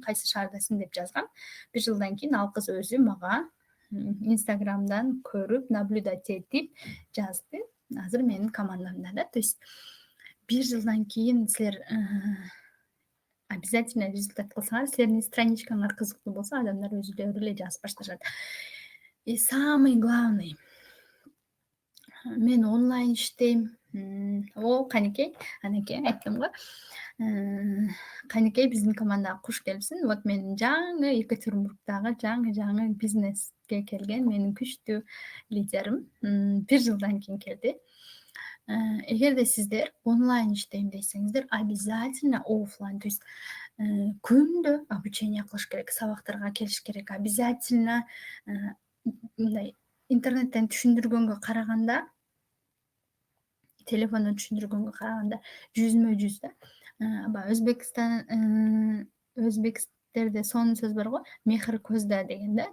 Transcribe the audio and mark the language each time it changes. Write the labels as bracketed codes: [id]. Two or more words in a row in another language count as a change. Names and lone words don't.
[ky] Кайсы шаардасың деп жазгам. 1 жылдан кийин ал кыз өзү мага Инстаграмдан көрүп, наблюдать этип жазды. Азыр менин командамда да. [ru] То есть [ky] 1 жылдан кийин силер обязательно результат кылсаңар, силердин страничкаңар кызыктуу болсо, адамдар өзүлөрү эле жазып башташат. [ru] И самый главный, [ky] мен онлайн иштейм. Каникей, Анакей айттым го. Каникей биздин командага куш келипсиң. Вот мен жаңы Екатеринбургдагы жаңы бизнеске келген менин күчтүү лидерим 1 жылдан кийин келди. Эгерде сиздер онлайн иштейм десеңиздер, [ru] обязательно офлайн, то есть [ky] күндө обучение кылыш керек, сабактарга келиш керек. Обязательно мындай интернеттен түшүндүргөнгө караганда, телефондон түшүндүргөнгө караганда жүзмө-жүз да. Өзбектерде сонун сөз бар го, мехр көздө деген да.